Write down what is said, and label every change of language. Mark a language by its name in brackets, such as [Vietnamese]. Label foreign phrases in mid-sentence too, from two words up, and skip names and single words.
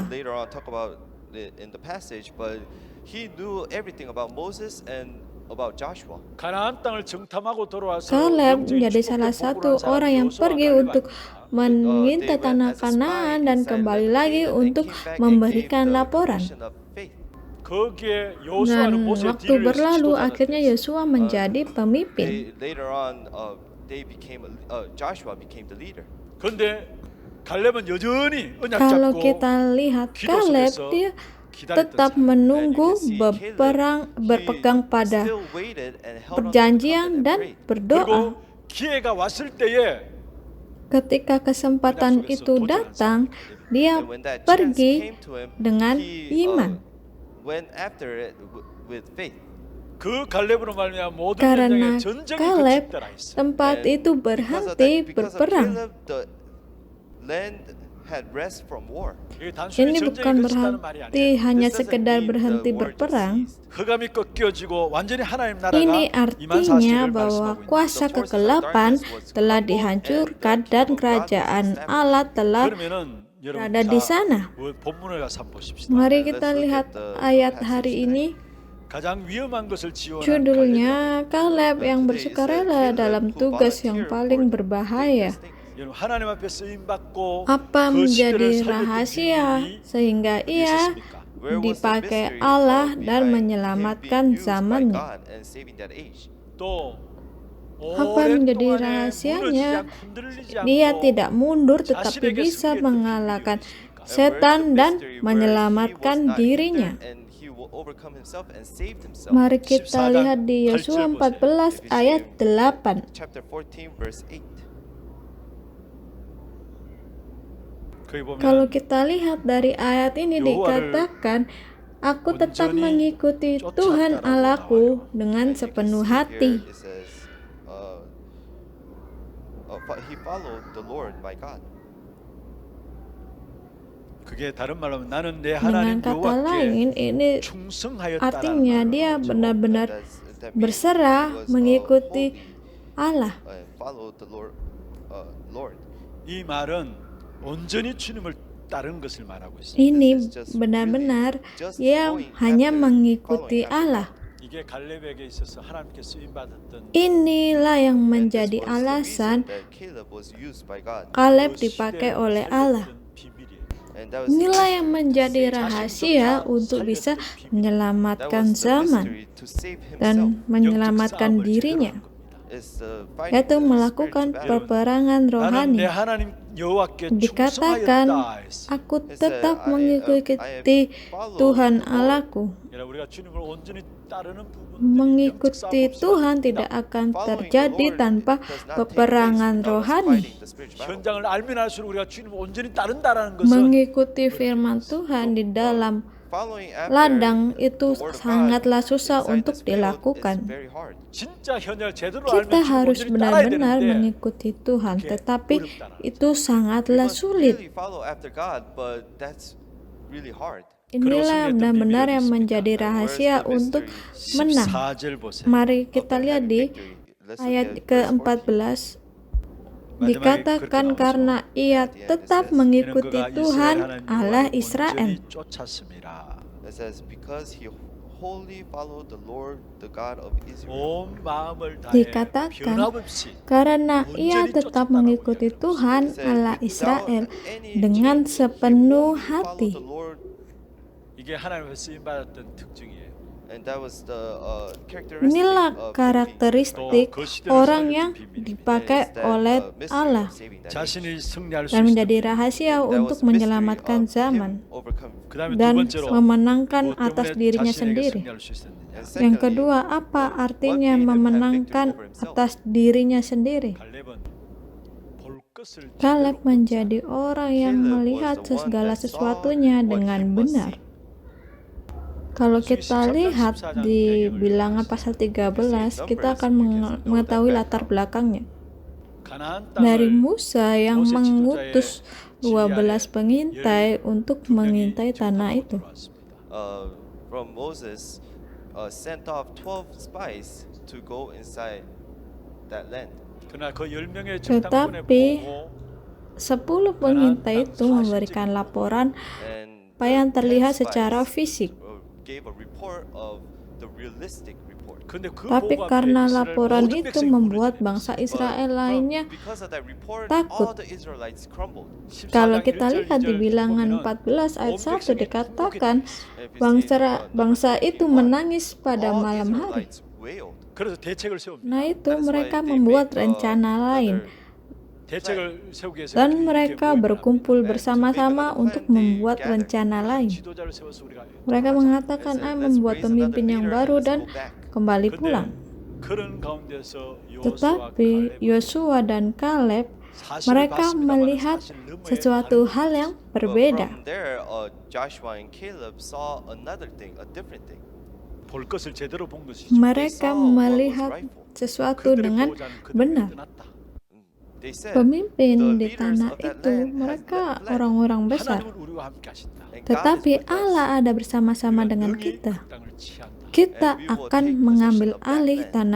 [English] later on talk about it in the passage, but he knew everything about Moses and about Joshua. [Korean] 가나안 땅을 정탐하고 돌아와서 [Indonesian] Kaleb [Korean] 영적인 [Indonesian] menjadi [Korean] 축복의 [Indonesian] salah [Korean] 복을 [Indonesian] satu [Korean] 한 사람이 [Indonesian] orang yang [Korean] 여호수아와 [Indonesian] pergi [Korean] 갈렙 [Indonesian] untuk [Korean] 아닙니까? [Indonesian] mengintai [English] They [Indonesian] tanah [English] went as a spy [Indonesian] Kanaan dan [English] inside [Indonesian] kembali [English] land of [Indonesian] lagi [English] Canaan and [Indonesian] untuk [English] came back and [Indonesian] memberikan [English] gave the [Indonesian] laporan. [English] confession of faith. [Korean] 거기에 [Indonesian] Dan [Korean] 여호수아는 모세의 [Indonesian] waktu [Korean] 뒤를 [Indonesian] berlalu, [Korean] 지도자가 [Indonesian] akhirnya [Korean] 됐어요. [Indonesian] Yosua menjadi pemimpin. [English] Later on, Joshua became the leader. [Korean] 그런데 갈렙은 여전히 언약 [Indonesian] Kalau [Korean] 잡고 [Indonesian] kita lihat [Korean] 기도 [Indonesian] Kaleb, [Korean] 속에서 [Indonesian] dia [Korean] 기다렸던 [Indonesian] tetap [Korean] 사람. [Indonesian] menunggu [English] And you can see [Indonesian] berperang, [English] Caleb, he [Indonesian] berpegang pada [English] still waited and held on to the [Indonesian] perjanjian [English] covenant and [Indonesian] dan [English] prayed. [Indonesian] berdoa. [Korean] 그리고 기회가 왔을 때에 [Indonesian] Ketika kesempatan itu datang, dia [English] And when that chance [Indonesian] pergi [English] came to him, [Indonesian] dengan [English] he [Indonesian] iman. [English] went after it with faith. [Korean] 그 갈렙으로 말미암아 모든 [Indonesian] Karena [Korean] 전쟁에 전쟁이 [Indonesian] Kaleb, [Korean] 그쳤더라 했어요. [Indonesian] tempat itu berhenti [English] Because of [Indonesian] berperang. [English] Caleb, the land had rest from war. [Korean] 이게 단순히 [Indonesian] Ini [Korean] 전쟁이 [Indonesian] bukan [Korean] 그쳤다는 말이 [Indonesian] berarti [Korean] 아니에요. [Indonesian] hanya [English] This doesn't [Indonesian] sekedar [English] mean the [Indonesian] berhenti [English] war just [Indonesian] berperang. [English] ceased. [Korean] 흑암이 꺾여지고 완전히 하나님 나라가 [Indonesian] Ini [Korean] 임한 [Indonesian] artinya [Korean] 사실을 [Indonesian] bahwa [Korean] 말씀하고 있는 [Indonesian] kuasa kegelapan telah dihancurkan dan kerajaan Allah telah [Korean] 그러면은 여러분 [Indonesian] berada di sana. [Korean] 본문을 가서 한번 보십시다. [Indonesian] Mari [English] Let's [Indonesian] kita [English] look [Indonesian] lihat [English] at the [Indonesian] ayat [English] passage [Indonesian] hari [English] today. [Indonesian] ini. [Korean] 가장 위험한 것을 지원한 [Indonesian] Judulnya Kaleb yang bersukarela dalam tugas yang paling berbahaya. [Korean] 여러분 하나님 앞에 쓰임 받고 [Indonesian] Apa [Korean] 그 [Indonesian] menjadi [Korean] 시대를 살렸던 [Indonesian] rahasia [Korean] 비밀이 [Indonesian] sehingga [Korean] 어디 [Indonesian] ia [Korean] 있었습니까? [English] Where was the [Indonesian] dipakai [English] mystery [Indonesian] Allah [English] behind [Indonesian] dan [English] him [Indonesian] menyelamatkan [English] being used by [Indonesian] zamannya. [English] God and saving that age? [Korean] 또 [Indonesian] Apa menjadi [Korean] 오랫동안에 [Indonesian] rahasianya? [Korean] 무너지지 않고 흔들리지 [Indonesian] Dia [Korean] 않고 [Indonesian] tidak mundur tetapi [Korean] 자신에게 [Indonesian] bisa [Korean] 숨겼던 [Indonesian] mengalahkan [Korean] 비밀이 있습니까? [English] And where's the [Indonesian] setan dan [English] mystery where he was [Indonesian] menyelamatkan [English] not [Indonesian] dirinya. [English] hindered and he will overcome himself and saved himself? [Indonesian] Mari kita 14 lihat di Yosua 14 ayat 8. [English] Chapter 14 verse 8. [Korean] 거기 보면 [Indonesian] Kalau kita lihat dari ayat ini dikatakan, aku tetap mengikuti Tuhan Allahku dengan sepenuh hati. [English] Here it says, he followed the Lord my God. [Korean] 그게 다른 말로 하면 나는 내 [Indonesian] Dengan [Korean] 하나님 [Indonesian] kata [Korean] 여호와께 [Indonesian] lain, ini [Korean] 충성하였다라는 [Indonesian] artinya [Korean] 말로 [Indonesian] dia [Korean] 하죠. [Indonesian] benar-benar [English] That means [Indonesian] berserah [English] he was, [Indonesian] mengikuti [English] holy [Indonesian] Allah. [English] and followed the Lord. [Korean] 이 말은 온전히 주님을 따르는 것을 말하고 있습니다. [Indonesian] Ini benar-benar ia hanya mengikuti Allah. [Korean] 이게 갈렙에게 있어서 하나님께 쓰임 받았던 [Indonesian] Inilah yang [English] And this [Indonesian] menjadi [English] was the [Indonesian] alasan [English] reason that Caleb was used by God. [Indonesian] Kaleb dipakai oleh Allah. [English] And that was the [Indonesian] Inilah yang [English] mystery [Indonesian] menjadi rahasia untuk bisa menyelamatkan zaman [English] to save [Indonesian] dan [English] himself. [Indonesian] menyelamatkan dirinya, [English] Is fighting [Indonesian] yaitu [English] the [Indonesian] melakukan [English] spiritual battle. [Indonesian] peperangan [Korean] 나는 내 [Indonesian] rohani. [Korean] 하나님 여호와께 [Indonesian] Dikatakan, [Korean] 충성하였다 했어. [Indonesian] aku tetap mengikuti Tuhan Allahku. [Korean] 우리가 주님을 온전히 따르는 부분들이 [Indonesian] Mengikuti Tuhan tidak akan terjadi tanpa peperangan rohani. [Korean] 현장을 알면 알수록 우리가 주님을 온전히 따른다라는 것은 [Indonesian] Mengikuti firman Tuhan di dalam ladang itu sangatlah susah untuk dilakukan. [Korean] 진짜 현장을 제대로 [Indonesian] Kita [Korean] 알면 주님을 [Indonesian] harus [Korean] 온전히 따라야 [Indonesian] benar-benar [Korean] 되는데 [Indonesian] mengikuti Tuhan, tetapi itu sangatlah sulit. Inilah benar-benar yang menjadi rahasia untuk menang. [Korean] 14절 보세요. [Indonesian] Mari kita lihat di ayat ke-14. Dikatakan karena ia tetap mengikuti Tuhan Allah Israel. [Korean] 쫓았습니다. [English] It says because he wholly followed the Lord, the God of Israel. [Korean] 온 마음을 다해 [Indonesian] Dikatakan [Korean] 변함없이 [Indonesian] karena ia tetap mengikuti Tuhan Allah Israel dengan sepenuh hati. [Korean] 이게 하나님의 쓰임 받았던 특징이에요. [English] And that was the characteristic [Indonesian] Inilah [English] of [Indonesian] karakteristik orang yang dipakai oleh Allah [Korean] 자신이 승리할 수 [Indonesian] dan [Korean] 있는 [Indonesian] menjadi rahasia untuk menyelamatkan zaman [Korean] 그다음에 두 [Indonesian] dan [Korean] 번째로 [Indonesian] memenangkan [Korean] 무엇 [Indonesian] atas [Korean] 때문에 [Indonesian] dirinya [Korean] 자신에게 [Indonesian] sendiri. [Korean] 승리할 수 있었느냐. [Indonesian] Yang kedua, apa artinya memenangkan atas dirinya sendiri? [Korean] 갈렙은 볼 것을 [Indonesian] Kaleb menjadi orang yang melihat segala sesuatunya dengan benar. Kalau kita lihat di Bilangan pasal 13, kita akan mengetahui latar belakangnya. [Korean] 가나안 [Indonesian] Dari [Korean] 땅을 [Indonesian] Musa yang mengutus 12 pengintai untuk mengintai tanah itu. [English] from Moses sent off 12 spies to go inside that land. [Korean] 그러나 그 10명의 정탐꾼에 [Indonesian] Tetapi [Korean] 보고 [Indonesian] 10 pengintai itu memberikan laporan [English] And [Indonesian] apa yang [English] the [Indonesian] terlihat [English] 10 [Indonesian] secara [English] spies, [Indonesian] fisik. [English] Gave a report of the realistic report. [Korean] 근데 그 [Indonesian] Tapi [Korean] 보고 앞에 [Indonesian] karena [Korean] 이스라엘 [Indonesian] laporan [Korean] 모든 [Indonesian] itu [Korean] 백성이 [Indonesian] membuat [Korean] 무너지게 [Indonesian] bangsa [Korean] 됐어요. [Indonesian] Israel lainnya [English] Because of that report, [Indonesian] takut. [English] all the Israelites crumbled. [Indonesian] Kalau [Korean] 14장 [Indonesian] kita [Korean] 1절, [Indonesian] lihat di [Korean] 2절 [Indonesian] Bilangan [Korean] 보면은 [Indonesian] 14 ayat [Korean] 온 [Indonesian] 1 [Korean] 백성이 [Indonesian] dikatakan [English] If you see, [Indonesian] bangsa itu menangis pada [English] all [Indonesian] malam hari. [English] Israelites wailed. [Korean] 그래서 대책을 세웁니다. [Indonesian] Nah itu [English] That is why [Indonesian] mereka [English] they [Indonesian] membuat [English] made, [Indonesian] rencana lain [Korean] 대책을 세우기 위해서 [Indonesian] dan [Korean] 이렇게 [Indonesian] mereka [Korean] 모임을 [Indonesian] berkumpul [Korean] 합니다. [Indonesian] bersama-sama [English] And to make [Indonesian] untuk [English] another plan, [Indonesian] membuat [English] they gathered. [Indonesian] rencana [Korean] 합니다. [Indonesian] lain. [Korean] 지도자를 세워서 우리가 [Indonesian] Mereka mengatakan [English] Let's [Indonesian] membuat [English] raise another [Indonesian] pemimpin yang [English] leader [Indonesian] baru [English] and let's [Indonesian] dan [English] go back. [Indonesian] kembali [Korean] 근데 [Indonesian] pulang. [Korean] 그런 가운데서 여호수아 [Indonesian] Tetapi Yosua dan Kaleb mereka melihat sesuatu hal yang [English] But [Indonesian] berbeda. [English] from there, Joshua and Caleb saw another thing, a different thing. [Korean] 볼 것을 제대로 본 것이죠. [Indonesian] Mereka melihat sesuatu [Korean] 그들의 [Indonesian] dengan [Korean] 보호자는 그들에게 [Indonesian] benar. [Korean] 떠났다. [English] They said, [Indonesian] Pemimpin [English] the [Indonesian] di [English] leaders [Indonesian] tanah [English] of that [Indonesian] itu [English] land has [Indonesian] mereka [English] left. [Indonesian] orang-orang besar. [Korean] 하나님은 우리와 함께 하신다. [English] And God is [Indonesian] Tetapi [English] with us. [Indonesian] Allah ada bersama-sama [Korean] 우리가 [Indonesian] dengan [Korean] 능히 [Indonesian] kita. [Korean] 그 땅을 취한다. [Indonesian] Kita akan mengambil alih tanah